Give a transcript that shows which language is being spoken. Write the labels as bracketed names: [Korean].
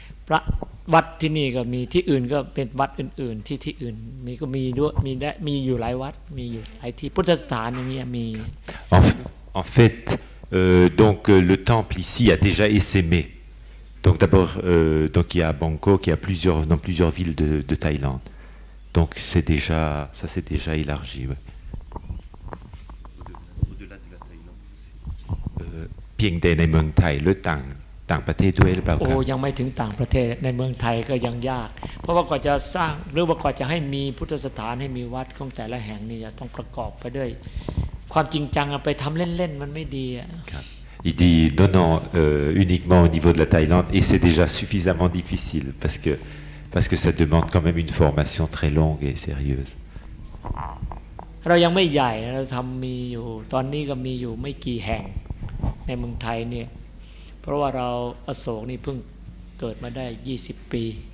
[Thai] พระวัดที่นี่ก็มีที่อื่นก็เป็นวัดอื่นๆที่อื่นมีก็มีด้วยมีอยู่หลายวัดมีอยู่หลายที่พุทธสถานอย่างเงี้ยมี [French] En fait donc le temple ici a déjà essaimé donc d'abord donc il y a à Bangkok il y a dans plusieurs villes de Thaïlande donc c'est déjà ça s'est déjà élargi ouais. [Thai] เพียงแต่ในเมืองไทยหรือต่างประเทศด้วยหรือเปล่าครับ ยังไม่ถึงต่างประเทศในเมืองไทยก็ยังยากเพราะว่ากว่าจะสร้างหรือว่ากว่าจะให้มีพุทธสถานให้มีวัดของแต่ละแห่งนี่จะต้องประกอบไปด้วยความจริงจังไปทำเล่นๆมันไม่ดี [French] ครับ Il dit non uniquement au niveau de la Thaïlande et c'est déjà suffisamment difficile parce que ça demande quand même une formation très longue et sérieuse [Thai] เรายังไม่ใหญ่เราทำมีอยู่ตอนนี้ก็มีอยู่ไม่กี่แห่งในเมืองไทยเนี่ยเพราะว่าเราอโศกนี่เพิ่งเกิดมาได้20ปี